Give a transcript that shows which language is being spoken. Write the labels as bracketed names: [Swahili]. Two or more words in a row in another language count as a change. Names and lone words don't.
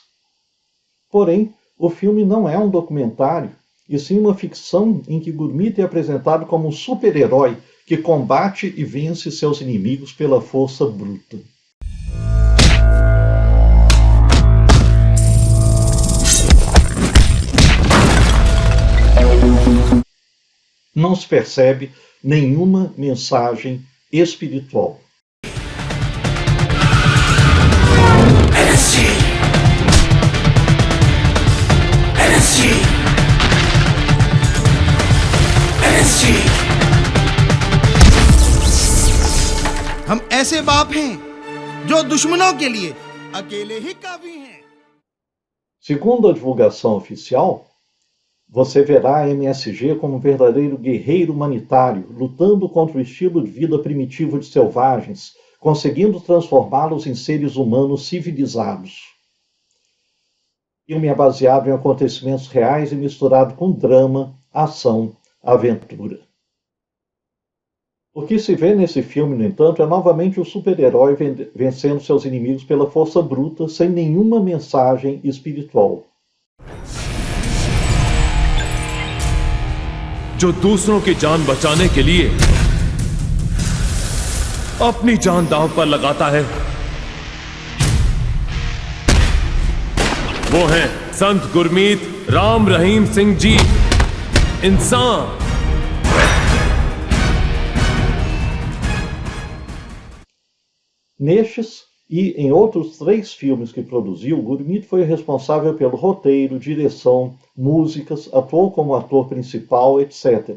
[Portuguese] Porém, o filme não é um documentário, e sim uma ficção em que Gurmeet é apresentado como um super-herói que combate e vence seus inimigos pela força bruta. Não se percebe nenhuma mensagem espiritual. [Hindi] हम ऐसे बाप हैं जो दुश्मनों के लिए अकेले ही काफी हैं. [Portuguese] Segundo a divulgação oficial, você verá a MSG como um verdadeiro guerreiro humanitário, lutando contra o estilo de vida primitivo de selvagens, conseguindo transformá-los em seres humanos civilizados. O filme é baseado em acontecimentos reais e misturado com drama, ação, aventura. O que se vê nesse filme, no entanto, é novamente o super-herói vencendo seus inimigos pela força bruta, sem nenhuma mensagem espiritual. [Hindi] जो दूसरों की जान बचाने के लिए अपनी जान दांव पर लगाता है। वो हैं संत गुरमीत राम रहीम सिंह जी, इंसान। [Portuguese] Nestes e em outros 3 filmes que produziu, Gurmit foi responsável pelo roteiro, direção, músicas, atuou como ator principal, etc.